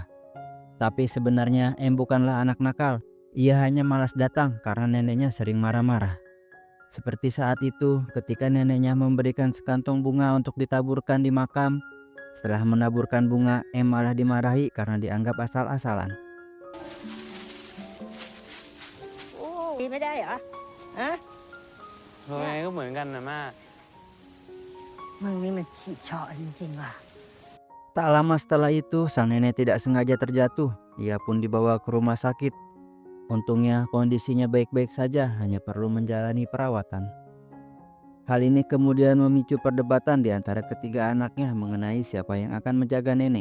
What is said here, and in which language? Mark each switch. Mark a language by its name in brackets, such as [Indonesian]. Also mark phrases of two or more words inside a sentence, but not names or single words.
[Indonesian] Tapi sebenarnya M bukanlah anak nakal. Ia hanya malas datang karena neneknya sering marah-marah. Seperti saat itu ketika neneknya memberikan sekantong bunga untuk ditaburkan di makam. Setelah menaburkan bunga, M malah dimarahi karena dianggap asal-asalan. [Thai] ตีไม่ได้เหรอฮะ ยังไงก็เหมือนกันนะม่า มึงนี่มันฉี่เฉาะจริงๆว่ะ [Indonesian] Tak lama setelah itu, sang nenek tidak sengaja terjatuh. Ia pun dibawa ke rumah sakit. Untungnya kondisinya baik-baik saja, hanya perlu menjalani perawatan. Hal ini kemudian memicu perdebatan di antara ketiga anaknya mengenai siapa yang akan menjaga nenek.